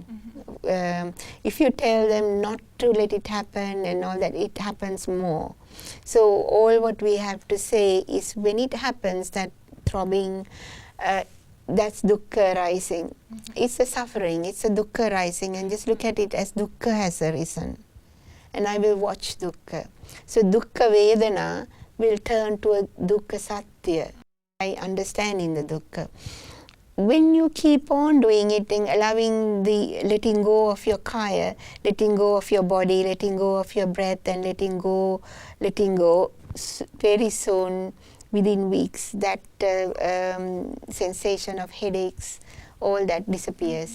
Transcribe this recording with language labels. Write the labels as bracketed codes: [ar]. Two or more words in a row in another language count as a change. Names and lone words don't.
[en] If you tell them not to let it happen and all that, it happens more. So all what we have to say is when it happens, that throbbing, that's dukkha arising. It's a suffering, it's a dukkha arising, and just look at it as dukkha has arisen. And I will watch dukkha. So [pi] dukkha vedana [en] will turn to a [pi] dukkha satya. [en] I understand in the dukkha. When you keep on doing it and allowing the letting go of your kaya, letting go of your body, letting go of your breath, and letting go, very soon, within weeks, that sensation of headaches, all that disappears.